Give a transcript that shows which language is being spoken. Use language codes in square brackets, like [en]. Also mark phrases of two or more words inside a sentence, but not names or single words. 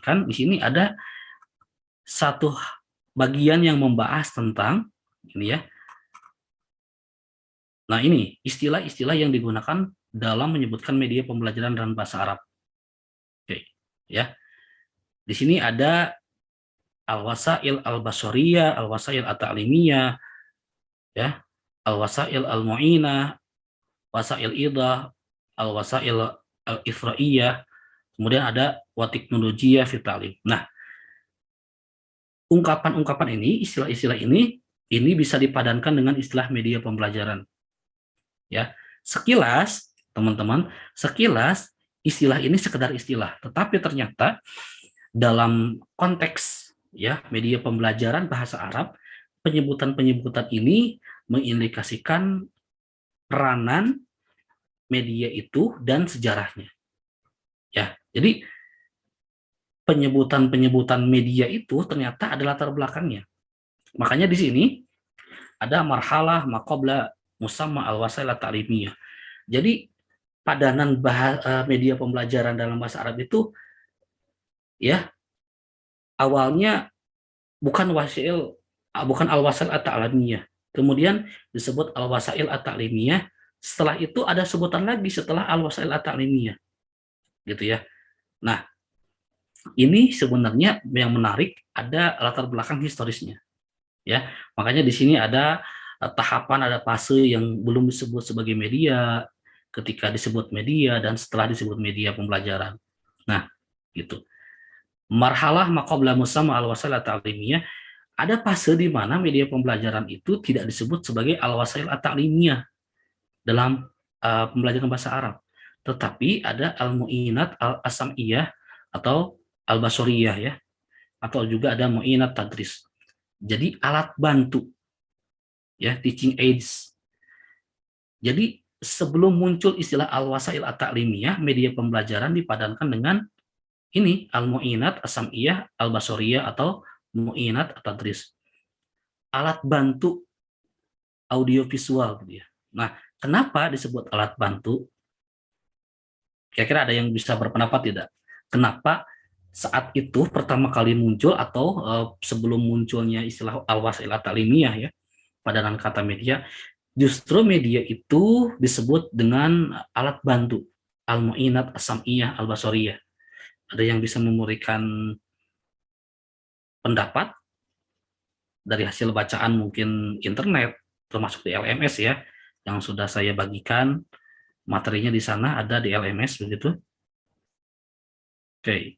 [id] Di sini ada satu bagian yang membahas tentang ini ya. Nah, ini istilah-istilah yang digunakan dalam menyebutkan media pembelajaran dalam bahasa Arab. Oke, ya. Di sini ada [ar] الوسائل البصرية, الوسائل التعليمية, [id] ya, [ar] الوسائل المعينة، وسائل إيضاح، الوسائل الإفرائية, kemudian ada وتكنولوجيا في تعليم. [id] Nah, ungkapan-ungkapan ini, istilah-istilah ini bisa dipadankan dengan istilah media pembelajaran. Ya, sekilas teman-teman, sekilas istilah ini sekedar istilah, tetapi ternyata dalam konteks ya media pembelajaran bahasa Arab, penyebutan-penyebutan ini mengindikasikan peranan media itu dan sejarahnya. Ya, jadi penyebutan-penyebutan media itu ternyata ada latar belakangnya. [ar] Makanya di sini ada مرحلة ما قبل مسمى الوسائل التعليمية. [id] Jadi padanan media pembelajaran dalam bahasa Arab itu ya awalnya bukan [ar] الوسائل التعليمية. [id] Kemudian disebut [ar] الوسائل التعليمية. [id] Setelah itu ada sebutan lagi setelah [ar] الوسائل التعليمية. [id] Gitu ya. Nah, ini sebenarnya yang menarik ada latar belakang historisnya. Ya, makanya di sini ada tahapan, ada fase yang belum disebut sebagai media, ketika disebut media, dan setelah disebut media pembelajaran. Nah, gitu. [ar] مرحلة ما قبل مسمى الوسائل التعليمية, [id] ada fase di mana media pembelajaran itu tidak disebut sebagai [ar] الوسائل التعليمية [id] dalam pembelajaran bahasa Arab, tetapi ada [ar] المعينات السمعية [id] atau al-basoriyah ya, atau juga ada [ar] معينات تدريس. [id] Jadi alat bantu ya, [en] teaching aids. [id] Jadi sebelum muncul istilah [ar] الوسائل التعليمية, [id] media pembelajaran dipadankan dengan ini [ar] المعينات السمعية البصرية [id] atau [ar] معينات التدريس. [id] Alat bantu audiovisual gitu ya. Nah, kenapa disebut alat bantu? Kira-kira ada yang bisa berpendapat tidak? Kenapa saat itu pertama kali muncul atau sebelum munculnya istilah [ar] الوسائل التعليمية [id] ya, padanan kata media, justru media itu disebut dengan alat bantu, [ar] المعينات السمعية البصرية. [id] Ada yang bisa memberikan pendapat dari hasil bacaan mungkin internet, termasuk di LMS ya, yang sudah saya bagikan materinya di sana ada di LMS begitu. Oke.